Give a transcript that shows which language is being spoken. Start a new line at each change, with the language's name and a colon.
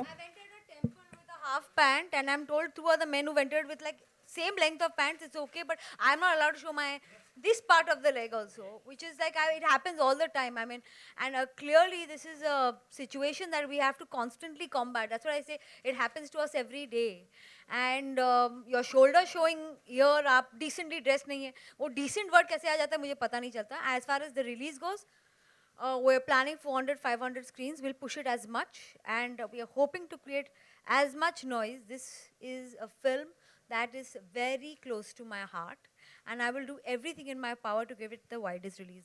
English: I've entered a temple with a half pant, and I'm told 2 other men who've entered with like same length of pants, it's okay, but I'm not allowed to show my this part of the leg also, which is like it happens all the time. I mean, and clearly this is a situation that we have to constantly combat. That's what I say. It happens to us every day. And your shoulder showing here
Hindi: आप decently dressed नहीं है. वो decent word कैसे आ जाता है मुझे पता नहीं चलता.
English: As far as the release goes, we're planning 400, 500 screens. We'll push it as much, and we are hoping to create as much noise. This is a film that is very close to my heart, and I will do everything in my power to give it the widest release.